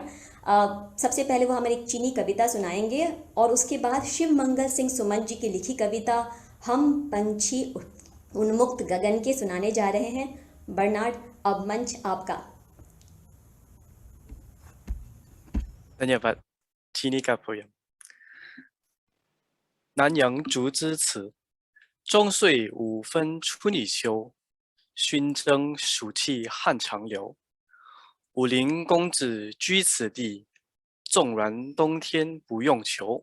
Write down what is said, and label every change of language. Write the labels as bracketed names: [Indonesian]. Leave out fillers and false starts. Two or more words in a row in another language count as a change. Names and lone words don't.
[Hindi] सबसे पहले वो हमें एक चीनी कविता सुनाएंगे और उसके बाद शिव मंगल सिंह सुमन जी की लिखी कविता हम पंछी उन्मुक्त गगन के सुनाने जा रहे हैं। बर्नार्ड, अब मंच आपका। धन्यवाद। चीनी का पोयम। [Chinese] 南阳竹枝词，终岁五分春已秋，熏蒸暑气汉长流。武陵公子居此地，纵然冬天不用裘。